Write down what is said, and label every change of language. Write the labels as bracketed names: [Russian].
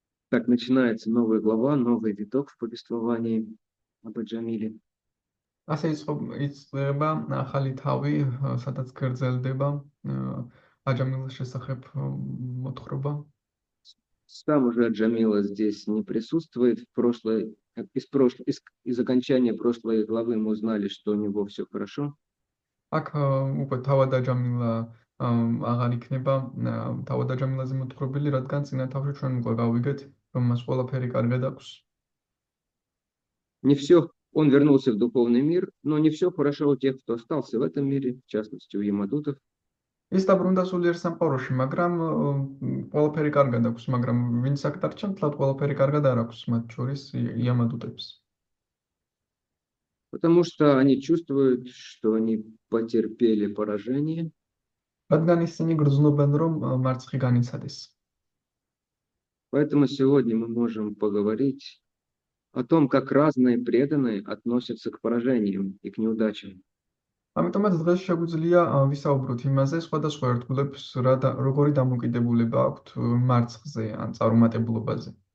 [Russian] Так начинается новая глава, новый виток в повествовании об Аджамиле. [Georgian] ასე იწყება ახალი თავი, სადაც გრძელდება აჯამილის შესახებ моთხრობა. [Russian] Сам уже Аджамила здесь не присутствует. В прошлой из окончания прошлой главы мы узнали, что у него все хорошо. [Georgian] აქ უკვე თავადაჯამილა აღარ იქნება თავადაჯამილაზე მოთხრობილი, რადგან წინა თავში ჩვენ უკვე გავიგეთ, რომ მას ყველაფერი კარგად აქვს. [Russian] Не все, он вернулся в духовный мир, но не все хорошо у тех, кто остался в этом мире, в частности, у ямадутов. [Georgian] ის დაბრუნდა სულიერ სამყაროში, მაგრამ ყველაფერი კარგად აქვს, მაგრამ ვინც აქ დარჩა, თლად ყველაფერი კარგად არ აქვს, მათ შორის იამადუტებს. [Russian] Потому что они чувствуют, что они потерпели поражение, [Georgian] რადგან ისინი გრძნობენ, რომ მარცხი განიცადეს. [Russian] поэтому сегодня мы можем поговорить о том, как разные преданные относятся к поражениям и к неудачам. [Georgian] ამიტომაც დღეს შეგვიძლია ვისაუბროთ იმაზე, სხვადასხვა ერთგულებს როგორი დამოკიდებულება აქვთ მარცხზე ან წარუმატებლობაზე.